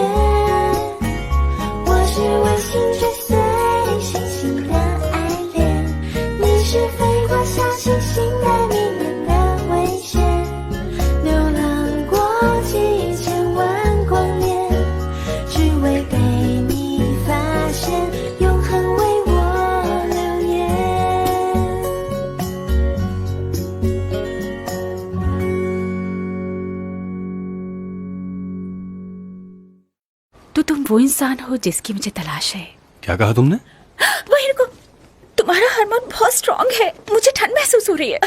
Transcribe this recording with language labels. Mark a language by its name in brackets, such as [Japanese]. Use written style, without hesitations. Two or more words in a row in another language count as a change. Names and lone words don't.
[Chinese] 我是卫星追随星星的爱恋，你是飞过小行星的迷人的危险，流浪过几千万光年，只为被你发现，永恒为我留言。 [Hindi] तो तुम वो इंसान हो जिसकी मुझे तलाश है। क्या कहा तुमने? वही रुको, तुम्हारा हार्मोन बहुत स्ट्रांग है, मुझे ठंड महसूस हो रही है।